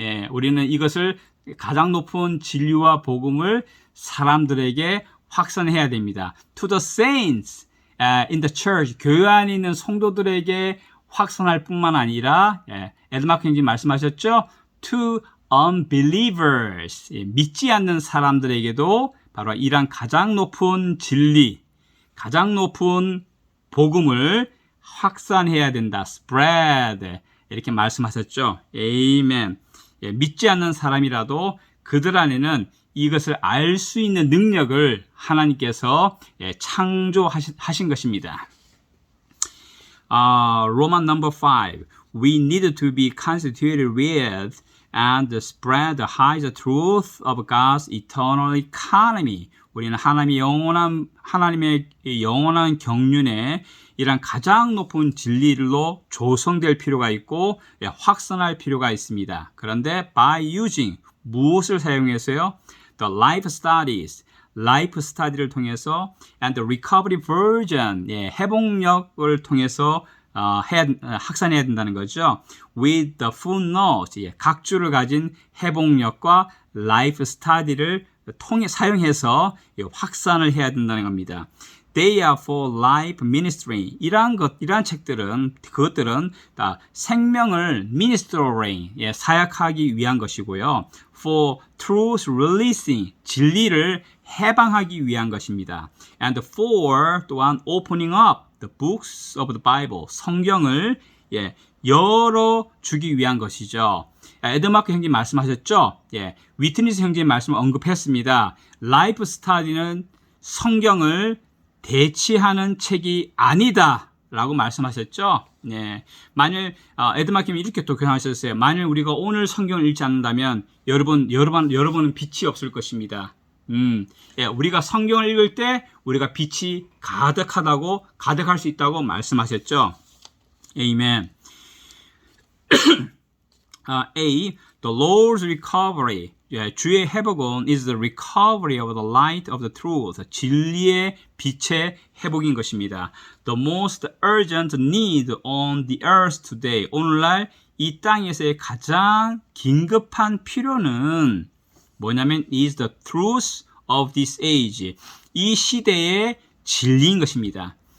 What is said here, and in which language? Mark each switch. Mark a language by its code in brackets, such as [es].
[ko] 우리는 이것을 가장 높은 진리와 복음을 사람들에게 확산해야 됩니다. [en] To the saints in the church. [ko] 교회 안에 있는 성도들에게 확산할 뿐만 아니라 에드마크 형님 말씀하셨죠? [en] To unbelievers. [ko] 믿지 않는 사람들에게도 바로 이러한 가장 높은 진리, 가장 높은 복음을 확산해야 된다. [en] Spread. [ko] 이렇게 말씀하셨죠? Amen. 믿지 않는 사람이라도 그들 안에는 이것을 알 수 있는 능력을 하나님께서 창조하신 것입니다. [en] Roman number 5. We need to be constituted with and spread the highest truth of God's eternal economy. [ko] 우리는 하나님의 영원한 경륜에 이런 가장 높은 진리로 조성될 필요가 있고 확산할 필요가 있습니다. 그런데 [en] by using [ko] 무엇을 사용해서요? [en] The life studies, [ko] 라이프 스타디를 통해서 [en] and the recovery version, [ko] 회복력을 통해서 확산해야 된다는 거죠. [en] With the full knowledge, [ko] 각주를 가진 회복력과 라이프 스타디를 사용해서 확산을 해야 된다는 겁니다. [en] They are for life ministry. [ko] 이러한 책들은 그것들은 다 생명을 ministering, 사역하기 위한 것이고요. [en] For truth releasing, [ko] 진리를 해방하기 위한 것입니다. [en] And for [ko] 또한 [en] opening up the books of the Bible, [ko] 성경을 열어주기 위한 것이죠. 에드마크 형님 말씀하셨죠? 위트니스 형님 말씀을 언급했습니다. 라이프 스타디는 성경을 대치하는 책이 아니다 라고 말씀하셨죠. 만일 에드마킴이 이렇게 또 교환하셨어요. 만일 우리가 오늘 성경을 읽지 않는다면 여러분은 빛이 없을 것입니다. 우리가 성경을 읽을 때 우리가 빛이 가득할 수 있다고 말씀하셨죠. 아멘. [en] A. The Lord's recovery. [ko] 주의 회복은 [en] is the recovery of the light of the truth. [ko] 진리의 빛의 회복인 것입니다. [en] The most urgent need on the earth today. [ko] 오늘날 이 땅에서의 가장 긴급한 필요는 뭐냐면 [en] is the truth of this age. [ko] 이 시대의 진리인 것입니다.